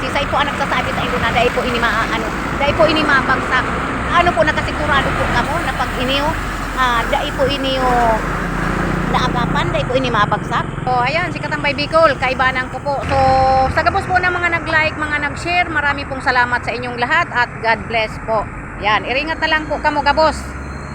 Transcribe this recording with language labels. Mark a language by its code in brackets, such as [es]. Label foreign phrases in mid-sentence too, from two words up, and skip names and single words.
[bik] Sisay po ang nagsasabi sa inyo na dai po ini dai po ini mabagsak. Ano po nakasigurado po kamo na pag ini dai po ini naagapan, dai po ini mabagsak. So ayan si Katambay Bicol, kaibanan ko po. So sa gabos po ng mga nag-like, mga nag-share, [tl] marami pong salamat sa inyong lahat [bik] at [en] God bless [bik] po. Yan, iringat na lang po kamo gabos.